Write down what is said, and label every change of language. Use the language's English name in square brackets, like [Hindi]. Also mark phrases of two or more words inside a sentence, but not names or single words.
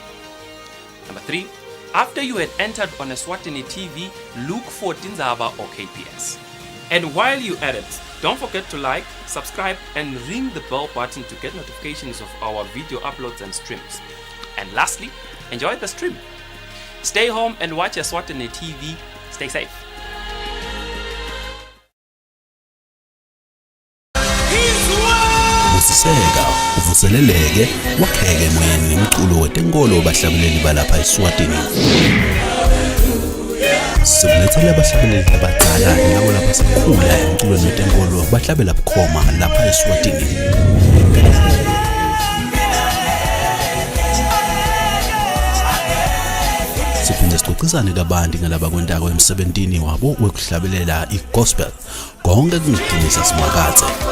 [English] Number 3, after you had entered on Eswatini TV, look for Tinzaba or KPS. And while you're at it, don't forget to like, subscribe, and ring the bell button to get notifications of our video uploads and streams. And lastly, enjoy the stream. Stay home and watch Eswatini TV. Stay safe. [Swati] Usiseka uvuseleleke wakheke emoyeni nemculo wetenkolo bahlabeleli balapha eSwatini. Sibulethele abahlabeleli abadala nabo lapha sikhula emculweni wetenkolo bahlabela bukhoma lapha eSwatini. Siphinde sixoxisane kabanti ngalaba kwentako emsebentini wabo wekuhlabelela igospel konke kungidinisa simakathe.